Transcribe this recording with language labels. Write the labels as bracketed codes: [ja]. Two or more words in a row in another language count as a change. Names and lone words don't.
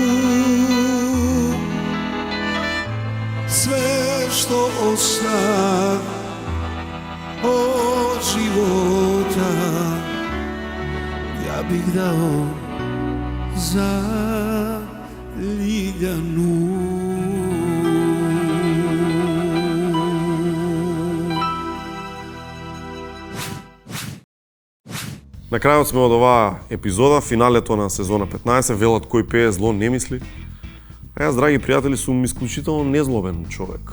[sr] Sve što osta od života, ja bih dao za Ljiljanu. [mk] На крајот сме од оваа епизода, финалето на сезона 15, велат кој пее зло не мисли. А јас, драги пријатели, сум исклучително незлобен човек.